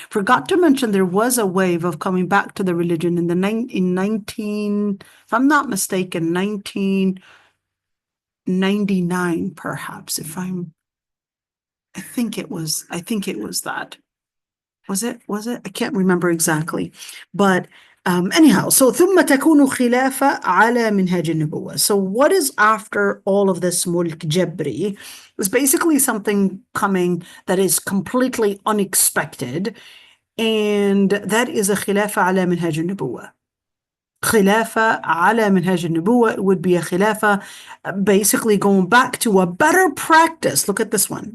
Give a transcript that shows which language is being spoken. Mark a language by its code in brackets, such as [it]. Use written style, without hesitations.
[en] Forgot to mention there was a wave of coming back to the religion in 19, if I'm not mistaken, 1999, perhaps, I think it was that. Was it? I can't remember exactly. But anyhow, so [ar] ثم تكون خلافة على منهاج النبوة. [en] So what is after all of this mulk jabri is basically something coming that is completely unexpected, and that is a [ar] خلافة على منهاج النبوة. خلافة على منهاج النبوة, [en] it would be a khilafah basically going back to a better practice. Look at this one.